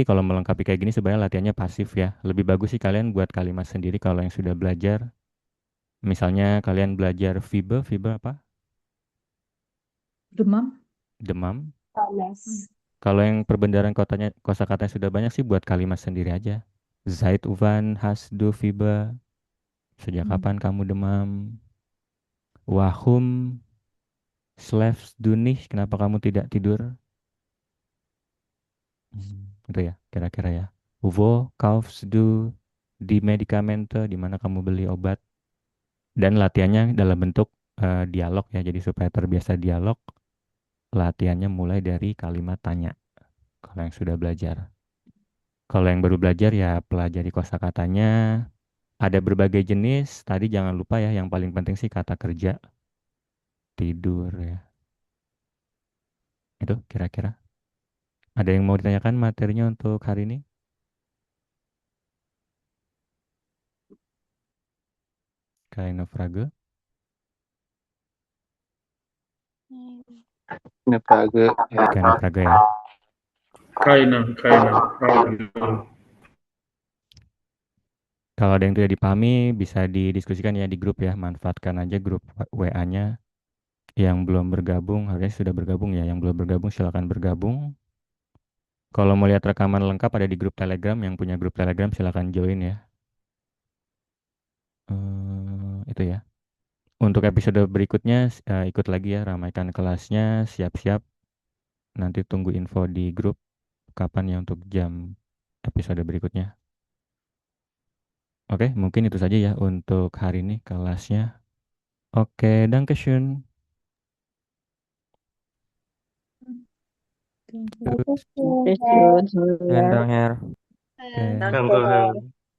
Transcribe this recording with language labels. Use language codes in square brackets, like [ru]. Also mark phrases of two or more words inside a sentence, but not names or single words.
[id] Kalau melengkapi kayak gini sebenarnya latihannya pasif ya. Lebih bagus sih kalian buat kalimat sendiri kalau yang sudah belajar. Misalnya kalian belajar fibe apa? Demam. Demam. Panas. Kalau yang perbendaharaan kosakatanya sudah banyak sih buat kalimat sendiri aja. [de] Seit wann hast du Fieber? [id] Sejak kapan kamu demam? [de] Warum schläfst du nicht? [id] Kenapa kamu tidak tidur? Itu ya, kira-kira ya. [de] Wo kaufst du die Medikamente? [id] Di mana kamu beli obat? Dan latihannya dalam bentuk dialog ya, jadi supaya terbiasa dialog. latihannya mulai dari kalimat tanya. Kalau yang sudah belajar. Kalau yang baru belajar ya pelajari kosakatanya. Ada berbagai jenis. Tadi jangan lupa ya, yang paling penting sih kata kerja, tidur ya. Itu kira-kira. Ada yang mau ditanyakan materinya untuk hari ini? [de] Kind of Frage. Eine Frage. Kind of Frage ya. Keine Frage. [id] Kalau ada yang tidak dipahami bisa didiskusikan ya di grup ya. Manfaatkan aja grup WA-nya. Yang belum bergabung, harusnya sudah bergabung ya. Yang belum bergabung silakan bergabung. Kalau mau lihat rekaman lengkap ada di grup Telegram. Yang punya grup Telegram silakan join ya. Itu ya. Untuk episode berikutnya ikut lagi ya, ramaikan kelasnya, siap-siap. Nanti tunggu info di grup kapan ya untuk jam episode berikutnya. Oke, mungkin itu saja ya untuk hari ini kelasnya. Oke, [de] Dankeschön. [en] Thank you. [id] Terus, [de] Dankeschön. Dan Her. [id] oke. [de] Danke. Danke.